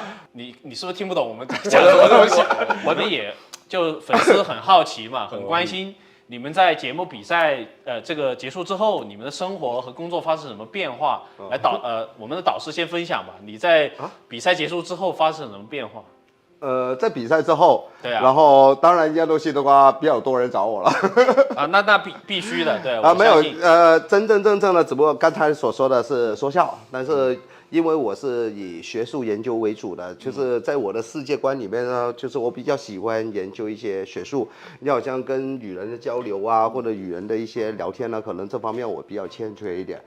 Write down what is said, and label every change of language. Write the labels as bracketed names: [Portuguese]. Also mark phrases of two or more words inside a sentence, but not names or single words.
[Chinese] 你是不是聽不懂我們講什麼東西？我們也就粉絲很好奇嘛，很關心你們在節目比賽這個結束之後，你們的生活和工作發生什麼變化？我們的導師先分享吧。你在比賽結束之後發生什麼變化？在比賽之後，對啊，然後當然一樣東西的話，比較多人找我了。那必須的，對。沒有，真正的，只不過剛才所說的是說笑，但是因为我是以学术研究为主的，就是在我的世界观里面呢，就是我比较喜欢研究一些学术，你好像跟与人的交流啊，或者与人的一些聊天呢，可能这方面我比较欠缺一点。